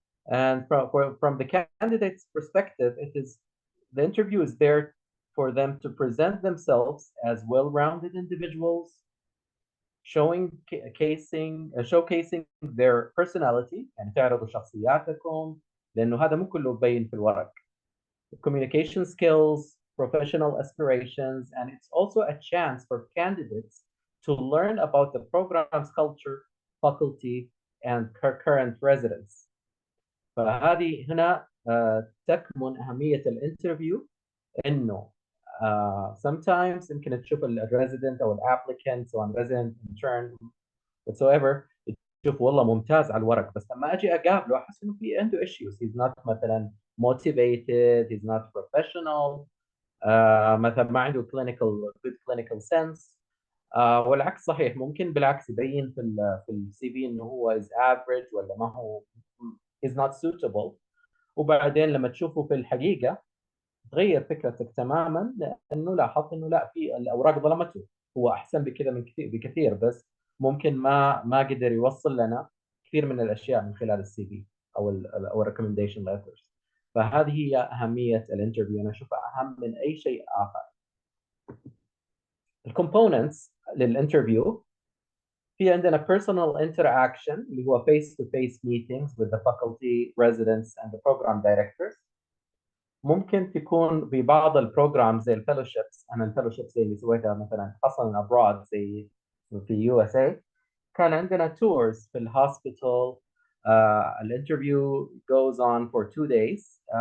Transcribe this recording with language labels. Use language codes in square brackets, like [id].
[en] And from the candidate's perspective, the interview is there for them to present themselves as well-rounded individuals, showcasing their personality, [ar] يعني تعرضوا شخصياتكم, لأنه هذا مو كله مبين في الورق. [en] Communication skills, professional aspirations, and it's also a chance for candidates to learn about the program's culture, faculty, and current residents. [ar] فهذه هنا تكمن أهمية الانترفيو، إنه sometimes يمكن تشوف الريزيدنت أو الابليكانت سواء [en] resident, intern, whatsoever, [ar] تشوف والله ممتاز على الورق، بس لما أجي أقابله أحس إنه في عنده issues. [en] He's not مثلا motivated, he's not professional, مثلا [ar] ما عنده [en] good clinical sense. [ar] والعكس صحيح، ممكن بالعكس يبين في السي في انه هو is average ولا ما هو [en] is not suitable، [ar] وبعدين لما تشوفه في الحقيقة تغير فكرتك تماما، لانه لاحظت انه لا، في الاوراق ظلمته، هو احسن بكذا من بكثير، بس ممكن ما قدر يوصل لنا كثير من الاشياء من خلال السي في او [en] recommendation letters. [ar] فهذه هي اهمية الانترفيو، انا اشوفها اهم من اي شيء اخر. الكومبوننتس للانترفيو، في عندنا [en] personal interaction [ar] اللي هو [en] face-to-face meetings with the faculty, residents and the program directors. [ar] ممكن تكون ببعض البروجرام زي الفellowships. أنا الفellowships زي اللي سويتها مثلا خاصة abroad زي في USA، كان عندنا tours في الهوسبيتال. [en] الانترفيو goes on for 2 days.